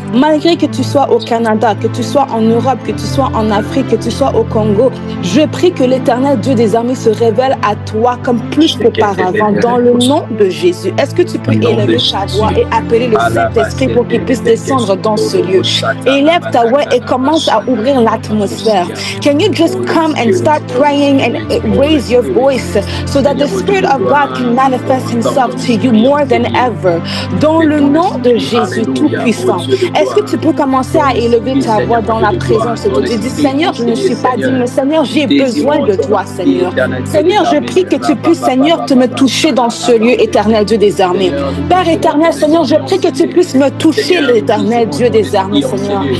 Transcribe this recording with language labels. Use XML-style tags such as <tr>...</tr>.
<fr>Malgré que tu sois au Canada, que tu sois en Europe, que tu sois en Afrique, que tu sois au Congo, je prie que l'Éternel Dieu des armées se révèle à toi comme plus qu'auparavant, dans le nom de Jésus. Est-ce que tu peux élever ta voix et appeler le Saint-Esprit pour qu'il puisse descendre dans ce lieu? Élève ta voix et commence à ouvrir l'atmosphère.</fr> <en>Can you just come and start praying and raise your voice so that the Spirit of God can manifest Himself to you more than ever?</en> <fr>Dans le nom de Jésus Tout-Puissant. Est-ce que tu peux commencer à élever ta voix dans la présence de Dieu? Dis, Seigneur, je ne suis pas digne, mais Seigneur, j'ai besoin de toi, Seigneur. Seigneur, je prie que tu puisses, Seigneur, te me toucher dans ce lieu, Éternel Dieu des armées. Père éternel, Seigneur, je prie que tu puisses me toucher, l'Éternel Dieu des armées, Seigneur.</fr>